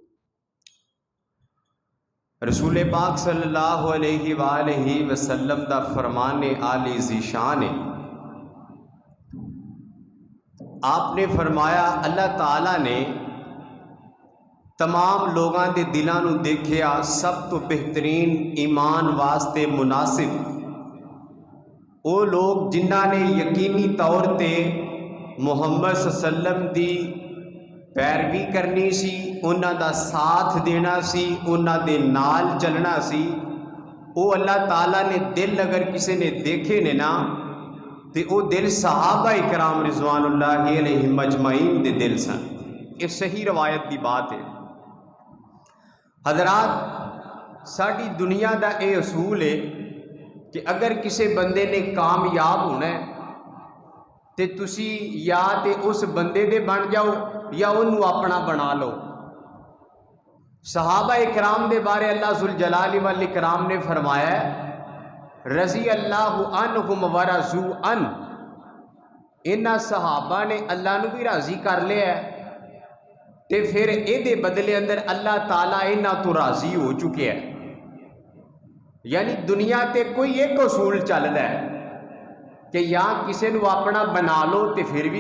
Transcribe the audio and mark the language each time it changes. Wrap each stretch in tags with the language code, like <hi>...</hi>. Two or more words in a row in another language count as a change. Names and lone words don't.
<pa>رسول پاک</pa> <ar>صلی اللہ علیہ وآلہ وسلم</ar> <pa>دا فرمان عالی ذیشان ہے آپ نے فرمایا اللہ تعالیٰ نے تمام لوگاں دے دلاں نو دیکھیا سب تو بہترین ایمان واسطے مناسب او لوگ جنہاں نے یقینی طور تے محمد</pa> <ar>صلی اللہ علیہ وسلم</ar> <pa>دی پیروی کرنی سی انہاں دا ساتھ دینا سی انہاں دے نال چلنا سی او اللہ تعالیٰ نے دل اگر کسی نے دیکھے نے نا تے او دل صحابہ اکرام</pa> <ar>رضوان اللہ علیہ مجمعین</ar> <pa>دے دل سن یہ صحیح روایت دی بات ہے حضرات ساری دنیا دا اے اصول ہے کہ اگر کسی بندے نے کامیاب ہونا ہے تے تسی یا تے اس بندے دے بن جاؤ یا انہوں اپنا بنا لو صحابہ اکرام دے بارے اللہ ذوالجلال والاکرام نے فرمایا ہے</pa> <ar>رضی اللہ عنہم ورضوا عنہ</ar> <pa>انہاں صحابہ نے اللہ نو بھی راضی کر لیا ہے تے پھر اے دے بدلے اندر اللہ تعالیٰ انہاں تو راضی ہو چکے ہیں یعنی دنیا تے کوئی ایک اصول چل رہا ہے کہ یا کسی نو اپنا بنا لو تے پھر بھی</pa>